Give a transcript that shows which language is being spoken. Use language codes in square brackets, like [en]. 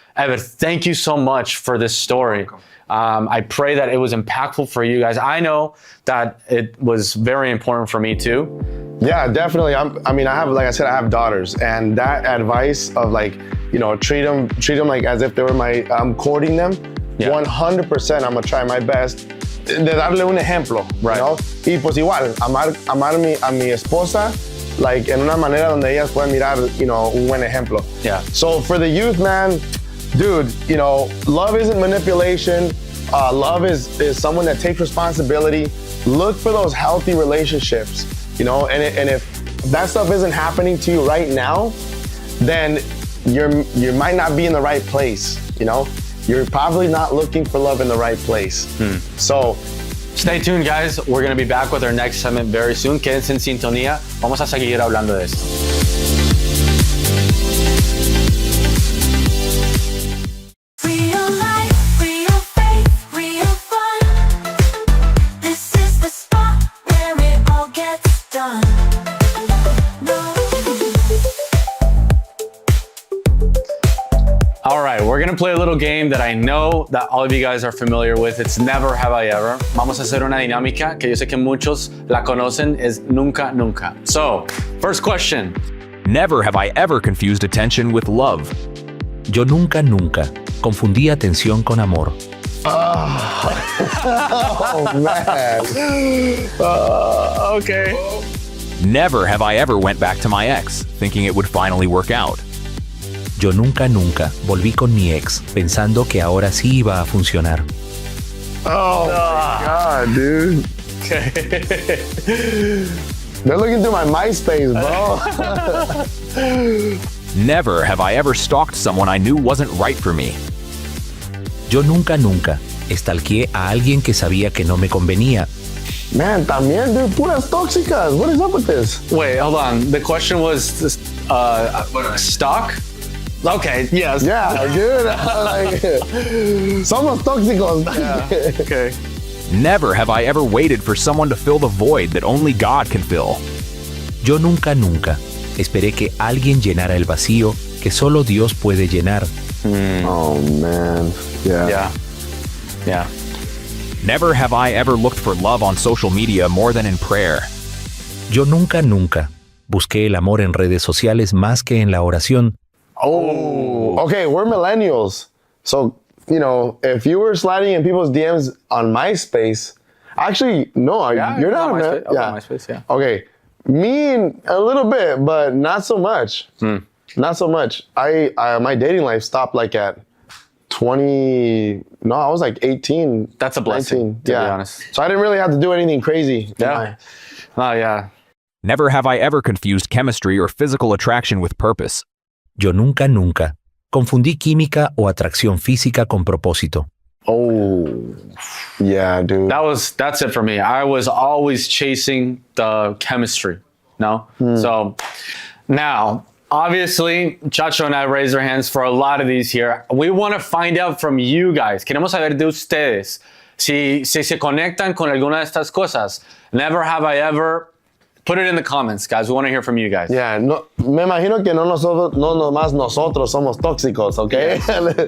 [en] Evid, thank you so much for this story. I pray that it was impactful for you guys. I know that it was very important for me too. Yeah, definitely. I have, like I said, I have daughters, and that advice of, like, you know, treat them like as if they were I'm courting them. 100%, I'm gonna try my best [es] de darle un ejemplo, [en] right. You know? [es] Y pues igual, amar a mi esposa, like, en una manera donde ellas puedan mirar, [en] you know, [es] un buen ejemplo. [en] Yeah. So for the youth, man, dude, you know, love isn't manipulation. Love is someone that takes responsibility. Look for those healthy relationships, you know, and if that stuff isn't happening to you right now, then you might not be in the right place, you know? You're probably not looking for love in the right place. So stay tuned, guys. We're going to be back with our next segment very soon. [es] Quédense en sintonía. Vamos a seguir hablando de esto. [en] Real life, real faith, real fun. This is the spot where it all gets done. All right, we're gonna play a little game that I know that all of you guys are familiar with. It's Never Have I Ever. [es] Vamos a hacer una dinámica que yo sé que muchos la conocen, es Nunca Nunca. [en] So, first question. Never have I ever confused attention with love. [es] Yo nunca confundí atención con amor. [en] oh man. Okay. Never have I ever went back to my ex, thinking it would finally work out. [es] Yo nunca volví con mi ex, pensando que ahora sí iba a funcionar. [en] Oh my God, dude. Okay. They're looking through my MySpace, bro. Never have I ever stalked someone I knew wasn't right for me. [es] Yo nunca stalkeé a alguien que sabía que no me convenía. Man, también, dude, puras tóxicas. [en] What is up with this? Wait, hold on. The question was stalk? Okay, yes. Yeah, dude. Like, [es] somos tóxicos. [en] Yeah. Okay. Never have I ever waited for someone to fill the void that only God can fill. [es] Yo nunca esperé que alguien llenara el vacío que solo Dios puede llenar. [en] Oh, man. Yeah. Yeah. Never have I ever looked for love on social media more than in prayer. [es] Yo nunca busqué el amor en redes sociales más que en la oración. [en] Oh. Okay, we're millennials. So, you know, if you were sliding in people's DMs on MySpace, actually, no, you're not on MySpace. yeah. MySpace, yeah. Okay, me a little bit, but not so much. Not so much. I my dating life stopped like at 20. No, I was like 18. That's a blessing, 19. to Yeah. be honest. So I didn't really have to do anything crazy. Yeah. Oh, yeah. Never have I ever confused chemistry or physical attraction with purpose. [es] Yo nunca confundí química o atracción física con propósito. [en] Oh, yeah, dude. That's it for me. I was always chasing the chemistry. No? So now, obviously, Chacho and I raised our hands for a lot of these here. We want to find out from you guys. [es] Queremos saber de ustedes si se conectan con alguna de estas cosas. [en] Never have I ever. Put it in the comments, guys. We want to hear from you guys. [es] Yeah, no, me imagino que no nomás nosotros somos tóxicos, ¿ok?